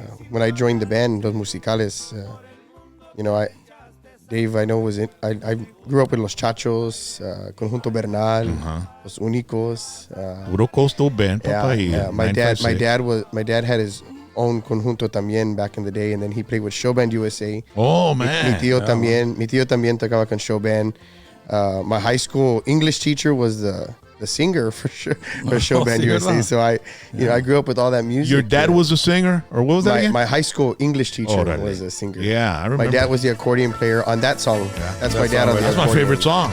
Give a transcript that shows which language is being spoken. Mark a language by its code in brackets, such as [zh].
[en] When I joined the band, Los Musicales, Dave, I know I grew up with Los Chachos, Conjunto Bernal, Los Únicos. [es] Puro coastal band, papa. [en] My dad had his own conjunto también back in the day, and then he played with Showband USA. Oh, man. [es] Mi tío también tocaba con Showband. [en] My high school English teacher was the singer for Showband USA. So I grew up with all that music. Your dad was a singer, or what was that again? My high school English teacher was a singer. Yeah, I remember. My dad was the accordion player on that song. Yeah, that's my dad on the accordion. That's my favorite song.